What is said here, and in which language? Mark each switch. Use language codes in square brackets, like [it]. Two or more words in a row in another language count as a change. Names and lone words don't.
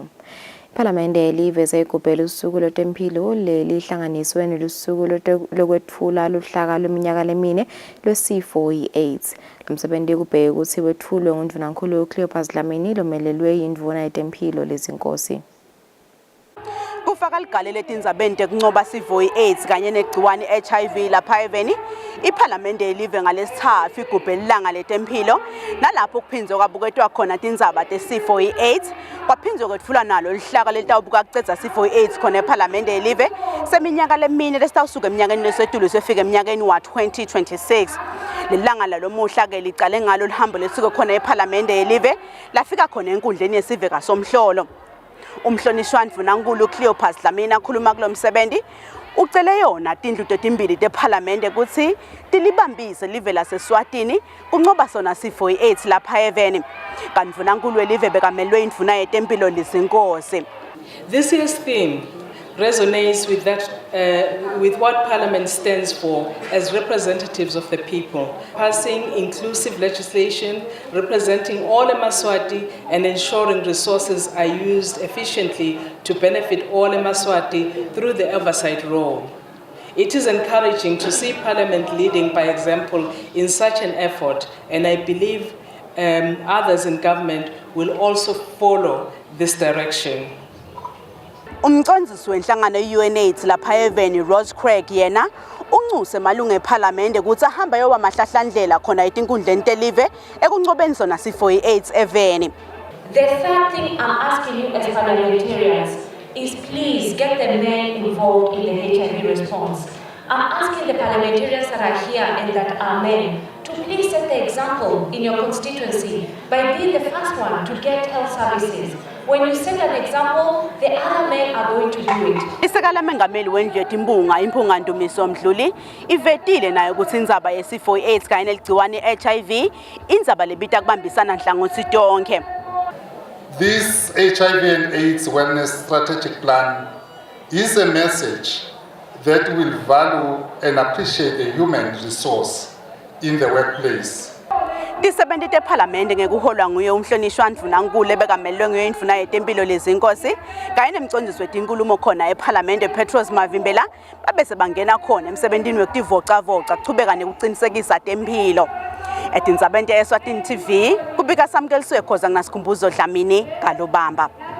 [ss] Iparlamente liveze igubhela usuku lwetempilo lelihlanganiswe nelusuku lokwetfula luhlaka lweminyaka lemine lwesifo i-AIDS. Lomsebenzi kubheka ukuthi wetfulwe nguNdunankulu Cleopas Dlamini lomelelwe yindvuna yetempilo lezinkosi. Kufaka ligale letindzabeni tekuncoba sifo i-AIDS kanye negciwane HIV lapha eveni, iParlamente live ngalesithathu igubhela ilanga letempilo nalapho kuphinzwe kwabuketwa khona tindzaba tesifo i-AIDS kwaphinzwe kwetfula nalo lihlaka litawubuka kucedza sifo i-AIDS khona eParlamente live seminyaka lemine lesitawusuka eminyakeni lesetulu sefika eminyakeni wa 2026. Lelanga lalomuhla ke licale ngalo lihambo lesuke khona eParlamente live lafika khona enkundleni yesiveka somhlolo. Umhlonishwa Ndunankulu Cleopas Dlamini akhuluma kulo msebenzi ucele yona tindlu tetimbili teParlamente ukuthi tilibambise live laseSwatini kuncoba sona sifo i-AIDS lapha eveni. Kanti Ndunankulu elive bekamelwe indvuna yetempilo lezinkosi. [en] This year's theme resonates with with what Parliament stands for as representatives of the people, passing inclusive legislation representing all Emaswati and ensuring resources are used efficiently to benefit all Emaswati through the oversight role. It is encouraging to see Parliament leading by example in such an effort, and I believe others in government will also follow this direction. [ss] Umcondzisi wenhlangano ye-UNAIDS lapha eveni Rose Craig yena uncuse malunga eParlamente ukuthi ahamba yoba mahlahlandlela khona etinkundleni telive ekuncobeni sona sifo i-AIDS eveni. [en] The third thing I'm asking you as parliamentarians is please get the men involved in the HIV response. I'm asking the parliamentarians that are here and that are men to please set the example in your constituency by being the first one to get health services. When you set an example, the other men are going to do it. [ss] Isekala mengameli wendlu yetimbunga impunga Ndumiso Mdluli ivetile nayo ukuthi indzaba yesifo i-AIDS kanye neligciwane i-HIV indzaba lebita kubambisana nhlangothi tonke. [en] This HIV and AIDS Wellness Strategic Plan is a message that will value and appreciate the human resource in the workplace. [ss] Tisebenzi teParlamente ngekuholwa nguye umhlonishwa Ndunankulu ebekamelwe nguye indvuna yetempilo lezinkosi kanye nemcondzisi wetinkulumo khona eParlamente Petros Mavimbela babese bangena khona emsebentini wekutivocavoca kuchubeka nekucinisekisa tempilo. Etindzabeni te-Eswatini TV kubika samkeliswe khoza nginasikhumbuzo Dlamini Galobamba.